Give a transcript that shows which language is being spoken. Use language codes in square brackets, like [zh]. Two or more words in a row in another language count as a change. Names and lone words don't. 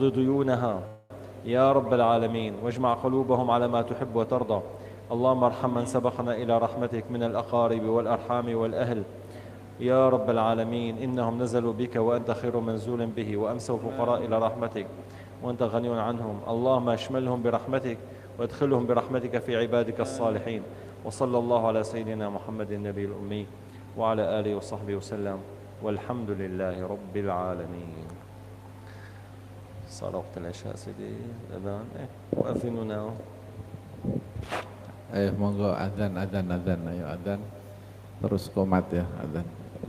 [ar] ديونها يا رب العالمين واجمع قلوبهم على ما تحب وترضى اللهم ارحم من سبقنا إلى رحمتك من الأقارب والأرحام والأهل يا رب العالمين إنهم نزلوا بك وأنت خير منزول به وأمسوا فقراء إلى رحمتك وأنت غني عنهم اللهم اشملهم برحمتك وادخلهم برحمتك في عبادك الصالحين وصلى الله على سيدنا محمد النبي الأمي وعلى آله وصحبه وسلم والحمد لله رب العالمين. صار وقت العشاء سيدي الأذان وأذننا. [jv] Monggo adzan ayo adzan terus komat ya adzan.